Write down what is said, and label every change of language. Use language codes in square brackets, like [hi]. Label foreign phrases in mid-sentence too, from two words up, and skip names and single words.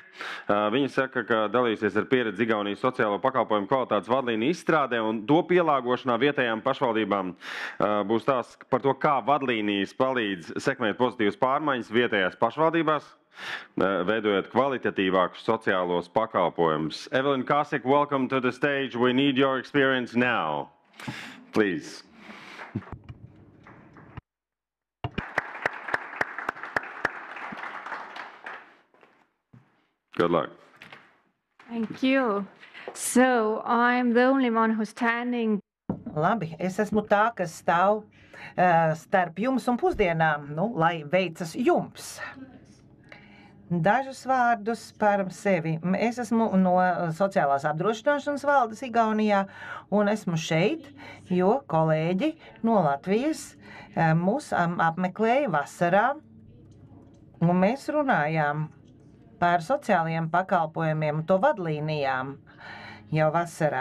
[lv] Viņa saka, ka dalīsies ar pieredzi Igaunijas sociālo pakalpojumu kvalitātes vadlīniju izstrādē un to pielāgošanā vietējām pašvaldībām. Būs tās par to, kā vadlīnijas palīdz sekmēt pozitīvas pārmaiņas vietējās pašvaldībās, veidojot kvalitatīvākus sociālos pakalpojumus. [en] Evelina Kāsika, welcome to the stage. We need your experience now. Please. Good luck. Thank you. So I'm the only one who's standing. [lv] Labi, es esmu tā, kas stāv starp jums un pusdienām, lai veicas jums. Dažus vārdus par sevi. Es esmu no sociālās apdrošināšanas valdes Igaunijā un esmu šeit, jo kolēģi no Latvijas mūs apmeklēja vasarā un mēs runājām par sociālajiem pakalpojumiem un to vadlīnijām jau vasarā.